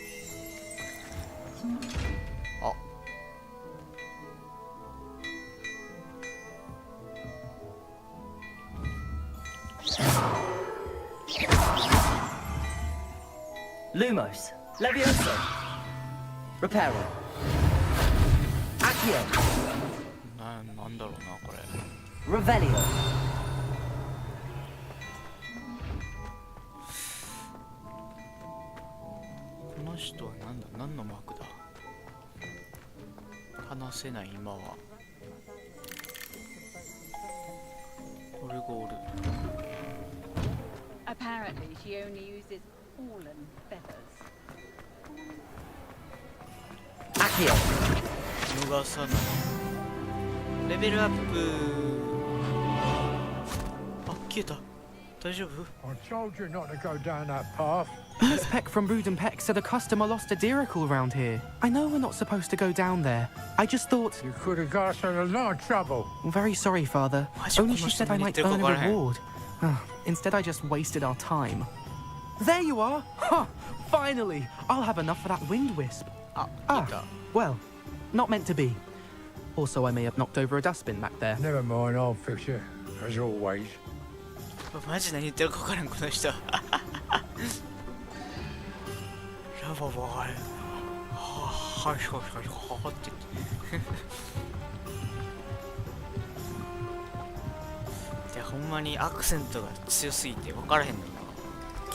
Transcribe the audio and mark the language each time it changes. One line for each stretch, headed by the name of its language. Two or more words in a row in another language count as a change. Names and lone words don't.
Japanese: あ、
Latin: Lumos. Levioso. Reparo. Accio.
Japanese: なんだろうなこれ。
Latin: Revelio.
Japanese: この人はなんだ、何のマークだ。話せない今は。オルゴール。
English: Apparently, she only uses fallen feathers.
Latin: Accio.
Japanese: 逃さない。レベルアップ。あ、消えた。大丈夫？
English: I told you not to go down that path. Miss Peck from Brood Peck said a customer lost a deeracle around here. I know we're not supposed to go down there. I just thought... You could have got us in a lot of trouble. I'm very sorry, Father. Only she said I might earn a reward. Instead, I just wasted our time. There you are! Ha! Finally! I'll have enough for that wind wisp. Well, not meant to be. Also, I may have knocked over a dustbin back there. Never mind, I'll fix it, as always.
Japanese: マジ何言ってるか分からんこの人。ラババははいはいはいはいって言って。でほんまにアクセントが強すぎて分からへんのよな。